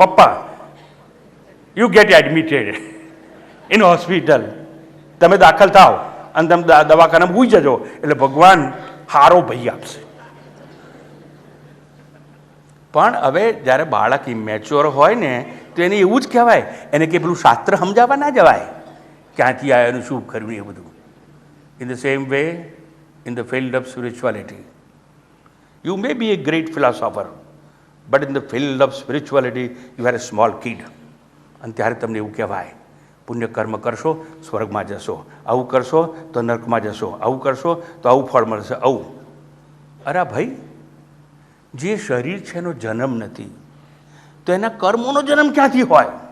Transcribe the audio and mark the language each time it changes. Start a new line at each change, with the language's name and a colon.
Gujarati: પપ્પા
English: you get admitted in hospital,
Gujarati: તમે દાખલ થાવ અને તમે દવાખાનામાં પૂછી જજો, એટલે ભગવાન હારો ભાઈ આપશે. પણ હવે જ્યારે બાળક ઇમેચ્યોર હોય ને તો એને એવું જ કહેવાય, એને કે પેલું શાસ્ત્ર સમજાવવા ના જવાય, ક્યાંથી આવ્યું શું કરવું એ બધું.
English: In the same way, in the field of spirituality, you may be a great philosopher, but in the field of spirituality, you are a small kid.
Gujarati: અને ત્યારે તમને એવું કહેવાય, પુણ્ય કર્મ કરશો સ્વર્ગમાં જશો, આવું કરશો તો નર્કમાં જશો, આવું કરશો તો આવું ફળ મળશે, આવું. અરે ભાઈ, જે શરીર છે એનો જન્મ નથી તો એના કર્મોનો જન્મ ક્યાંથી હોય?